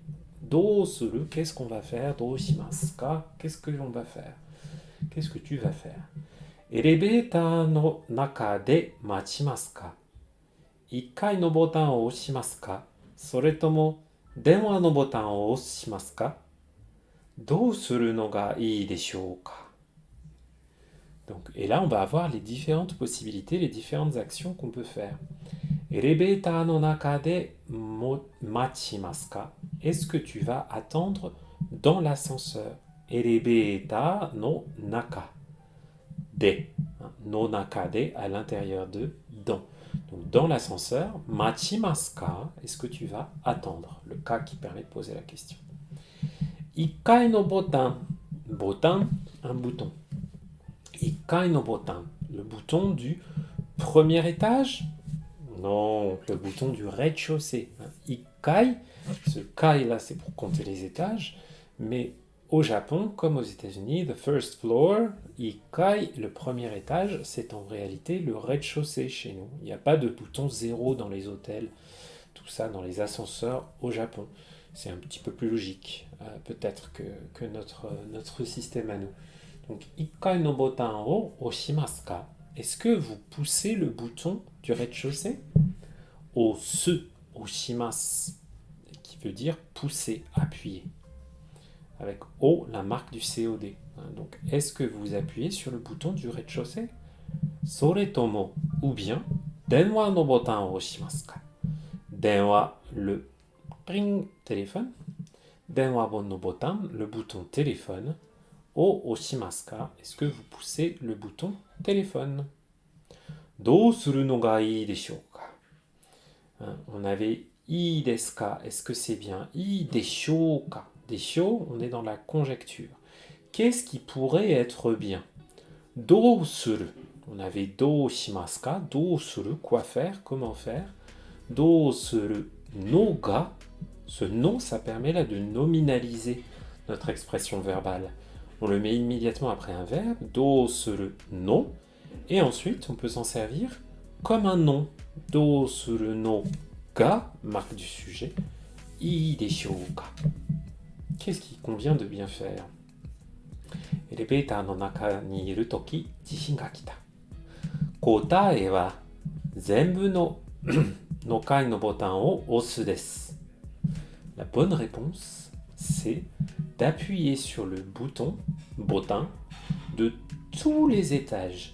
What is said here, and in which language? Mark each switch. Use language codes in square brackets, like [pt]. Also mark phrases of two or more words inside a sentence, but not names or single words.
[ja] どうする, [fr] qu'est-ce qu'on va faire? [ja] どうしますか? [fr] Qu'est-ce que l'on va faire? Qu'est-ce que tu vas faire? [ja] エレベーターの中で待ちますか? 1 回のボタンを押しますか？それとも電話のボタンを押しますか？どうするのがいいでしょうか？ [fr] Donc, et là, on va avoir les différentes possibilités, les différentes actions qu'on peut faire. [ja] エレベーターの中で待ちますか? [fr] Est-ce que tu vas attendre dans l'ascenseur? [ja] エレベーターの中で. の中で, [fr] à l'intérieur de, dans. Donc, dans l'ascenseur, [ja] 待ちますか, [fr] est-ce que tu vas attendre? Le cas qui permet de poser la question. [ja] 一階のボタン。ボタン, [fr] un bouton. [ja] 一階のボタン, [fr] le bouton du premier étage? Non, le bouton du rez-de-chaussée. Ikai, ce kai là, c'est pour compter les étages, mais au Japon, comme aux États-Unis, [en] the first floor, [fr] ikai, le premier étage, c'est en réalité le rez-de-chaussée chez nous. Il n'y a pas de bouton 0 dans les hôtels. tout ça dans les ascenseurs au Japon. C'est un petit peu plus logique, peut-être que notre système à nous. Donc, [ja] 1階のボタンを押しますか? [fr] Est-ce que vous poussez le bouton du rez-de-chaussée? [ja] 押す, 押します, [fr] qui veut dire pousser, appuyer. Avec O, la marque du COD. Donc, est-ce que vous appuyez sur le bouton du rez-de-chaussée? [ja] それとも, [fr] ou bien, [ja] 電話のボタンを押しますか? 電話, [fr] le ring, téléphone. [ja] 電話番のボタン, [fr] le bouton téléphone. [ja] を押しますか? [fr] Est-ce que vous poussez le bouton téléphone? [ja] どうするのがいいでしょうか? [fr] On avait [ja] いいですか? [fr] Est-ce que c'est bien? [ja] いいでしょうか? [fr] Des show, on est dans la conjecture. Qu'est-ce qui pourrait être bien? [ja] どうする? [fr] On avait [ja] どうしますか? どうする? [fr] Quoi faire? Comment faire? [ja] どうするのが? [fr] Ce non, ça permet là de nominaliser notre expression verbale. On le met immédiatement après un verbe, [ja] どうするの, [fr] et ensuite on peut s'en servir comme un nom. [ja] どうするのが, [fr] marque du sujet, [ja] いいでしょうか? [fr] Qu'est-ce qui convient de bien faire? [ja] エレベーターの中にいるとき、地震が来た。答えは全部のの階のボタンを押すです。 [fr] La bonne réponse, c'est d'appuyer sur le bouton de tous les étages.